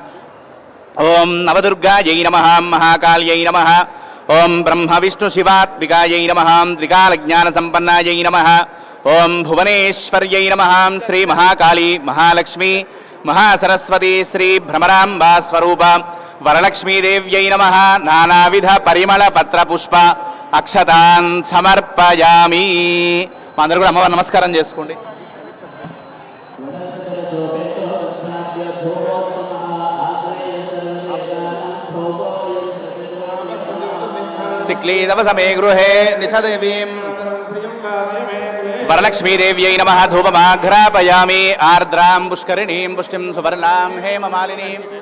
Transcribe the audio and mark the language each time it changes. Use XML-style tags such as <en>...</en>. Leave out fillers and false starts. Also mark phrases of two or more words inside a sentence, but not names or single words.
<sa>ఓం నవదుర్గాయై నమః మహాకాళ్యై నమః ఓం బ్రహ్మ విష్ణు శివాత్మికాయై నమః త్రికాలజ్ఞానసంపన్నాయై నమః ఓం భువనేశ్వర్యై నమః శ్రీ మహాకాళీ మహాలక్ష్మీ మహాసరస్వతి శ్రీ భ్రమరాంబా స్వరూప వరలక్ష్మీదేవ్యై నమః నానావిధ పరిమళ పత్ర పుష్ప అక్షతాన్ సమర్పయామి.</sa> <te>అందరూ కూడా అమ్మవారు నమస్కారం చేసుకోండి.</te> <sa>चिक्लीदव समे गृहे निचदेवीं वरलक्ष्मीदेव्यै नमः धूपमाघ्रापयामि आर्द्रां पुष्करिणीं पुष्टिं सुवर्णां हेममालिनीं</sa>